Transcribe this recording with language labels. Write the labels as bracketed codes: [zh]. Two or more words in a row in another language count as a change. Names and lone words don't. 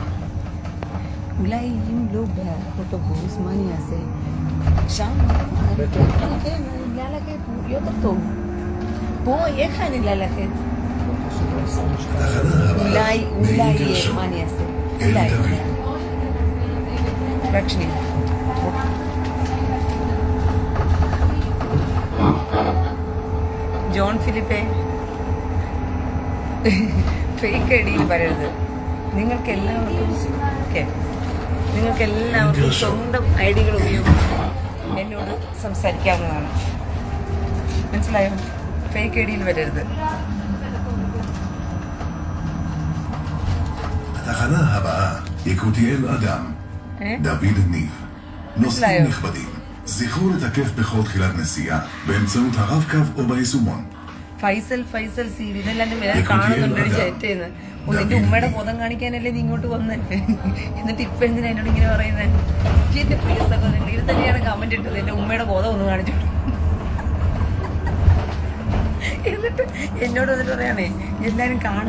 [he] אולי אם לא באוטובוס, מה אני אעשה? שם? כן, ללכת יותר טוב. פה, איך אני ללכת? אולי, מה אני אעשה? אולי. רק שנייה. [ml] ജോൺ ഫിലിപ്പേ, ഫേക്ക് ഐഡിയിൽ വരരുത്. നിങ്ങൾക്കെല്ലാവർക്കും സ്വന്തം ഐഡികൾ ഉപയോഗിച്ച് എന്നോട് സംസാരിക്കാവുന്നതാണ്. മനസ്സിലായോ? ഫേക്ക് ഐഡിയിൽ വരരുത്. [he] התחנה הבאה, יקותיאל אדם, דוד ניב. נוסעים נכבדים, זכרו לתקף בכל תחילת נסיעה באמצעות הרב-קו או ביישומון. [ml] ഫൈസൽ CV. ഇതെല്ലാം കാണുന്നുണ്ട് ചേറ്റേന്ന്. നിന്റെ ഉമ്മയുടെ ബോധം കാണിക്കാനല്ലേ നീ ഇങ്ങോട്ട് വന്നേ? എന്നിട്ട് ഇപ്പൊ എന്തിനാ എന്നോട് ഇങ്ങനെ പറയുന്നത്? എന്റെ പ്രിയ സഹോദരൻ, ഇത് തന്നെയാണ് കമന്റ് ഇട്ടത്, എന്റെ ഉമ്മയുടെ ബോധം ഒന്ന് കാണിച്ചു. എന്നിട്ട് എന്നോട് വന്നിട്ട് പറയാണേ എല്ലാരും കാണും.